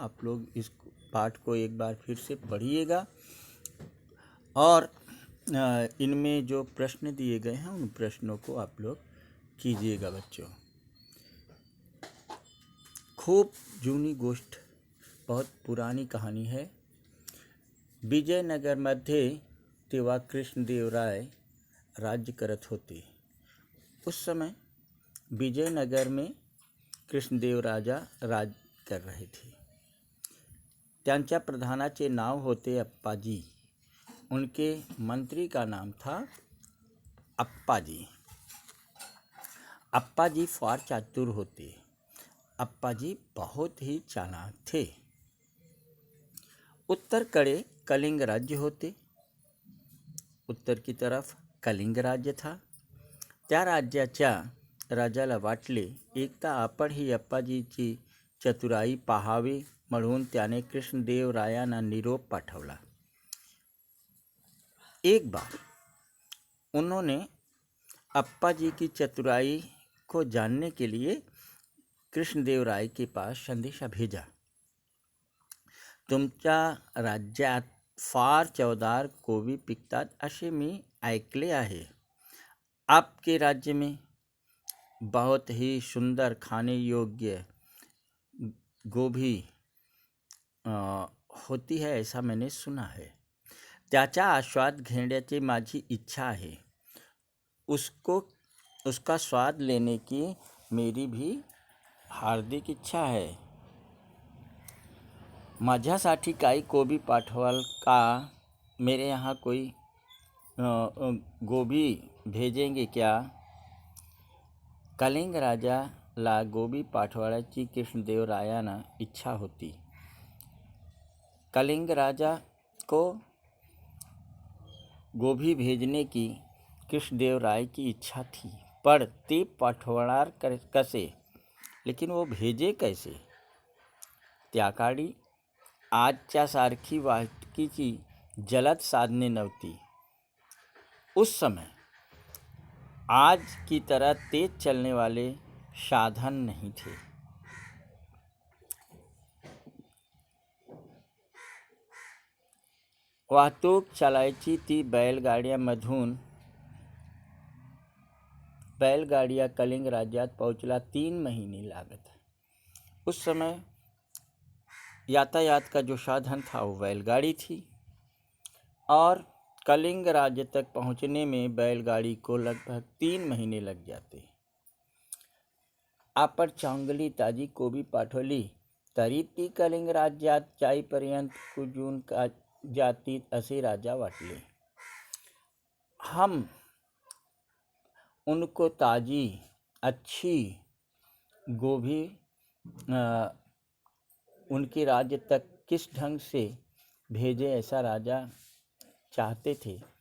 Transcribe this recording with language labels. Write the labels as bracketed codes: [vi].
[hi] आप लोग इस पाठ को एक बार फिर से पढ़िएगा और इनमें जो प्रश्न दिए गए हैं उन प्रश्नों को आप लोग कीजिएगा। बच्चों, [mr] खूब जूनी गोष्ट, [hi] बहुत पुरानी कहानी है। [mr] विजयनगर मध्ये तेव्हा कृष्णदेवराय राज्य करत होते। [hi] उस समय विजयनगर में कृष्णदेव राजा राज कर रहे थे। [mr] त्यांच्या प्रधानाचे नाव होते अप्पाजी। [hi] उनके मंत्री का नाम था अप्पाजी। [mr] अप्पाजी फार चातुर होते। [hi] अप्पाजी बहुत ही चालाक थे। [mr] उत्तर कडे कलिंग राज्य होते। [hi] उत्तर की तरफ कलिंग राज्य था। [mr] त्या राज्याच्या राजाला वाटले एकदा आपण ही अप्पाजीची चतुराई पाहावी, म्हणून त्याने कृष्णदेवरायांना निरोप पाठवला। [hi] एक बार उन्होंने अप्पाजी की चतुराई को जानने के लिए कृष्णदेवराय के पास संदेशा भेजा। [mr] तुमच्या राज्यात फार चवदार कोबी पिकतात असे मी ऐकले आहे। [hi] आपके राज्य में बहुत ही सुंदर खाने योग्य गोभी होती है, ऐसा मैंने सुना है। [mr] त्याचा आस्वाद घेण्याची माझी इच्छा आहे। [hi] उसका स्वाद लेने की मेरी भी हार्दिक इच्छा है। [mr] माझ्यासाठी काही कोबी पाठवाल का? [hi] मेरे यहाँ कोई गोभी भेजेंगे क्या? [mr] कलिंग राजाला गोबी पाठवायची कृष्णदेवरायांना इच्छा होती। [hi] कलिंग राजा को गोभी भेजने की कृष्णदेवराय की इच्छा थी, पर [mr] ते पाठवणार कसे? [hi] लेकिन वो भेजे कैसे? [mr] त्या काळी आजच्या सारखी वाहतुकीची जलद साधने नव्हती। [hi] उस समय आज की तरह तेज चलने वाले साधन नहीं थे। [mr] वाहतूक चालायची ती बैलगाड़ियाँ कलिंग राज्यात पहुँचला 3 महीने लागत। [hi] उस समय यातायात का जो साधन था वो बैलगाड़ी थी और कलिंग राज्य तक पहुँचने में बैलगाड़ी को लगभग 3 महीने लग जाते। [mr] आपण चांगली ताजी कोबी पाठवली तरी ती कलिंग राज्यात जाईपर्यंत कुजून का जाती असे राजा वाटले। [hi] हम उनको ताजी अच्छी गोभी उनके राज्य तक किस ढंग से भेजे, ऐसा राजा चाहते थे।